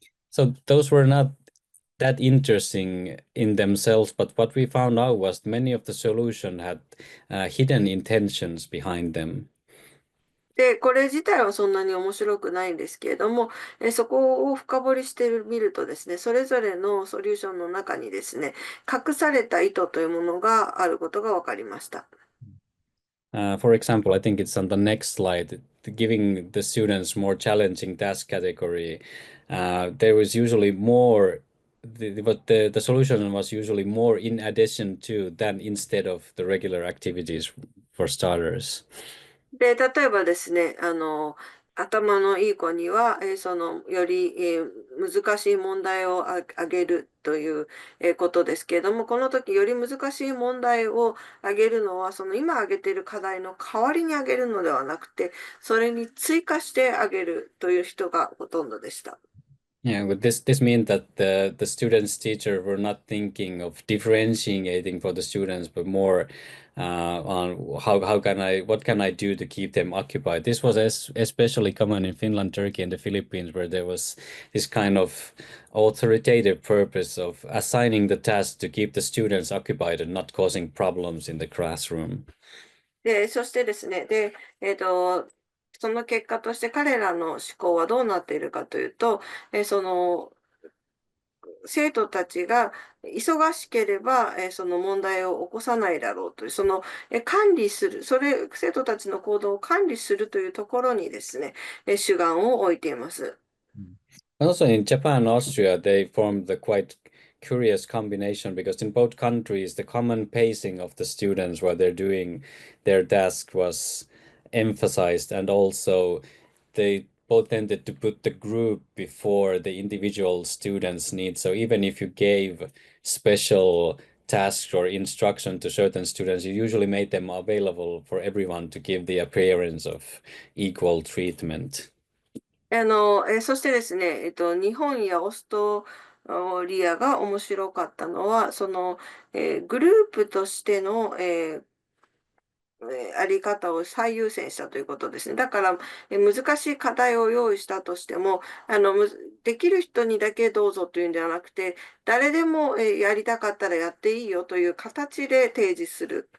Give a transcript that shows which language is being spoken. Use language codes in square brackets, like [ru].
[en] So those were not that interesting in themselves, but what we found out was many of the solution had hidden intentions behind them. [ja] で、これ自体はそんなに面白くないんですけれども、そこを深掘りしてみるとですね、それぞれのソリューションの中にですね、隠された意図というものがあることが分かりました。 [en] For example, I think it's on the next slide. giving the students more challenging task category, there was usually more, the solution was usually more in addition to than instead of the regular activities for starters. [ja] で、例えばですね、頭のいい子には、より、難しい問題をあげるという、ことですけれども、この時より難しい問題をあげるのは、その今あげている課題の代わりにあげるのではなくて、それに追加してあげるという人がほとんどでした。 [en] Yeah, but this means that the students' teacher were not thinking of differentiating for the students, but more on what can I do to keep them occupied. This was especially common in Finland, Turkey, and the Philippines, where there was this kind of authoritative purpose of assigning the task to keep the students occupied and not causing problems in the classroom. [ja] で、そしてですね、で、その結果として彼らの思考はどうなっているかというと、生徒たちが忙しければ、その問題を起こさないだろうという、管理する、生徒たちの行動を管理するというところにですね、主眼を置いています。 [en] Also in Japan and Austria, they formed a quite curious combination because in both countries, the common pacing of the students while they're doing their task was emphasized, and also they both tended to put the group before the individual students' needs. So even if you gave special tasks or instruction to certain students, you usually made them available for everyone to give the appearance of equal treatment. [ja] そしてですね、日本やオーストリアが面白かったのは、グループとしての、あり方を最優先したということですね。だから、難しい課題を用意したとしても、できる人にだけどうぞというんではなくて、誰でも、やりたかったらやっていいよという形で提示する。